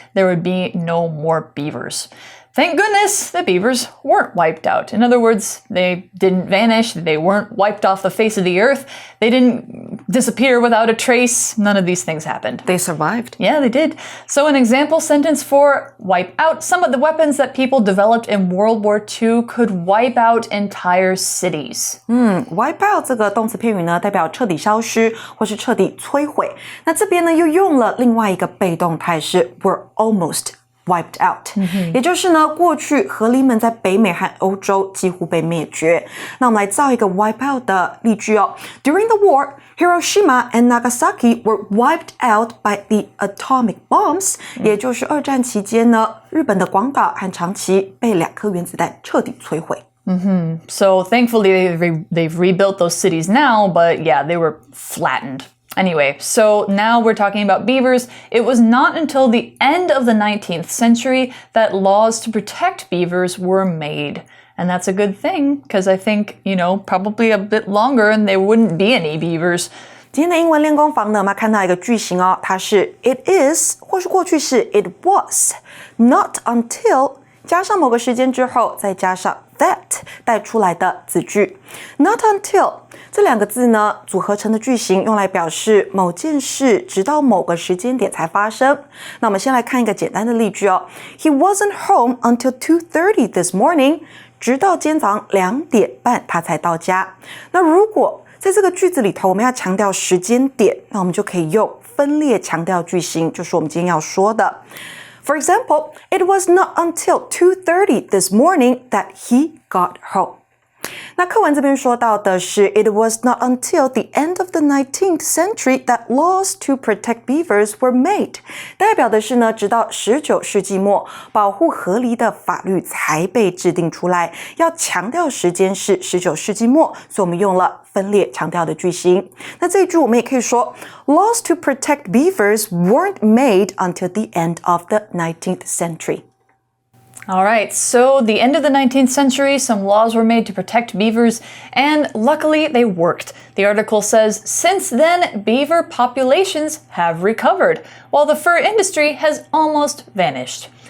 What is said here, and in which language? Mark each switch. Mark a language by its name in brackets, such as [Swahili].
[English] There would be no more beavers. Thank goodness the beavers weren't wiped out. In other words, they didn't vanish, they weren't wiped off the face of the earth, they didn't disappear without a trace. None of these things happened. They survived. Yeah, they did. So an example sentence for wipe out: some of the weapons that people developed in World War II could wipe out entire cities. [Chinese] Wipe out 这个动词片语呢，代表彻底消失或是彻底摧毁。那这边呢，又用了另外一个被动态是 [English] were almost wiped out， [Chinese] 也就是呢，过去河狸们在北美和欧洲几乎被灭绝。那我们来造一个 wipe out 的例句哦。 [English] During the war, Hiroshima and Nagasaki were wiped out by the atomic bombs， [Chinese] 也就是二战期间呢，日本的广岛和长崎被2颗原子弹彻底摧毁。 [English] So thankfully they've rebuilt those cities now, but yeah, they were flattened. Anyway, so now we're talking about beavers. It was not until the end of the 19th century that laws to protect beavers were made. And that's a good thing, because I think, probably a bit longer and there wouldn't be any beavers. [Chinese] 今天的英文练功房呢，我们要看到一个句型哦，它是 it is 或是过去式 [English] it was not until [Chinese] 加上某个时间之后，再加上 that 带出来的子句。 Not until 这2个字呢，组合成的句型用来表示某件事直到某个时间点才发生。那我们先来看一个简单的例句哦。 [English] He wasn't home until 2:30 this morning. [Chinese] 直到今天早上2点半他才到家。那如果在这个句子里头我们要强调时间点，那我们就可以用分列强调句型，就是我们今天要说的。 [English] For example, it was not until 2:30 this morning that he got home. [Chinese] 那课文这边说到的是 [English] It was not until the end of the 19th century that laws to protect beavers were made. [Chinese] 代表的是呢，直到19世纪末，保护河狸的法律才被制定出来。要强调时间是19世纪末，所以我们用了分列强调的句型。那这一句我们也可以说 [English] Laws to protect beavers weren't made until the end of the 19th century. All right, so the end of the 19th century, some laws were made to protect beavers, and luckily they worked. The article says, since then, beaver populations have recovered, while the fur industry has almost vanished.